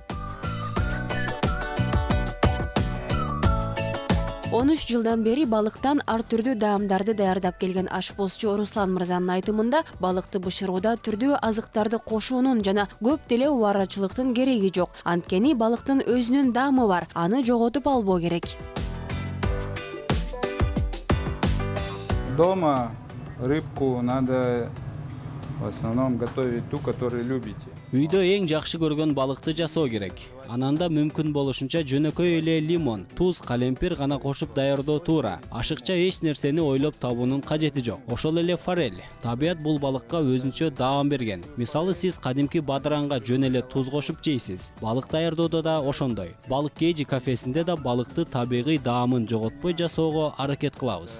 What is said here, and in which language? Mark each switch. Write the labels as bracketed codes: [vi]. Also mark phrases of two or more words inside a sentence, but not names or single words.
[ky] 13 жылдан бери балыктан ар түрдүү даамдарды даярдап келген ашпозчу Руслан мырзанын айтымында, балыкты бышырууда түрдүү азыктарды кошуунун жана көп деле убарачылыктын кереги жок. Анткени балыктын өзүнүн даамы бар, аны жоготуп албоо керек. [ru] Дома рыбку надо в основном готовить ту, которую любите. [ky] Үйдө эң жакшы көргөн балыкты жасоо керек. Ананда мүмкүн болушунча жөнөкөй эле лимон, туз, калемпир гана кошуп даярдоо туура. Ашыкча эч нерсени ойлоп табуунун кажети жок. Ошол эле форель. Табият бул балыкка өзүнчө даам берген. Мисалы сиз кадимки бадыранга жөн эле туз кошуп жейсиз. Балык даярдоодо да ошондой. Балык кежи кафесинде да балыкты табигый даамын жоготпой жасоого аракет кылабыз.